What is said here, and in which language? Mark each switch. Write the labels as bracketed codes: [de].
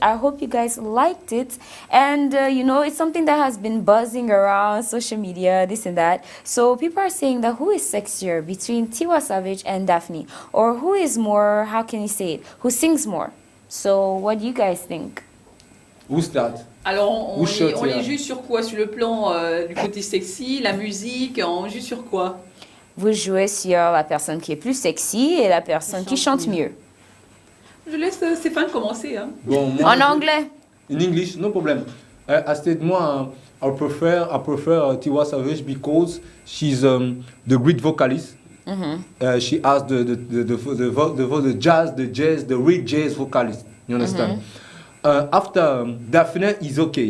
[en] I hope you guys liked it. And, you know, it's something that has been buzzing around social media, this and that. So people are saying that who is sexier between Tiwa Savage and Daphne? Or who is more, how can you say it, who sings more? So what do you guys think? Who start? [fr] Alors, on les juge sur quoi? Sur le plan du côté sexy, la musique, on juge sur quoi? Vous jouez sur la personne qui est plus sexy et la personne qui chante mieux. Je laisse Stéphane commencer. Hein. Bon, moi, en anglais. [en] In English, no problem. I said [fr] moi, [en] I prefer Tiwa Savage because she's the great vocalist. she has the jazz, the real jazz vocalist. You understand? After Daphne is okay.